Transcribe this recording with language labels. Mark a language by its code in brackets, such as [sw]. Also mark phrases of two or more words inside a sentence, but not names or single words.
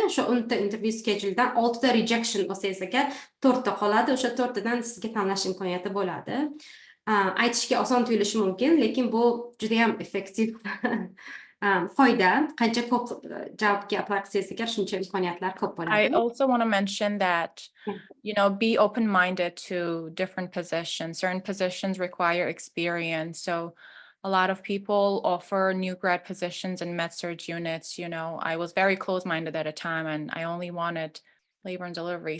[uz] O'sha 10 ta [en] interview scheduledan [uz] 6 ta rejection bo'lsangiz agar 4 ta qoladi. O'sha 4 tadan sizga tanlash imkoniyati bo'ladi. Aytishga oson tuyulishi mumkin, lekin bu juda ham effektiv foyda. Qancha ko'p javobga apply qilsangiz agar shuncha imkoniyatlar ko'p [en] I [uz] bo'ladi. [en] also want to mention that, be open-minded to different positions. Certain positions require experience. So a lot of people offer new grad positions in med-surg units. I was very close-minded at a time and I only wanted labor and delivery.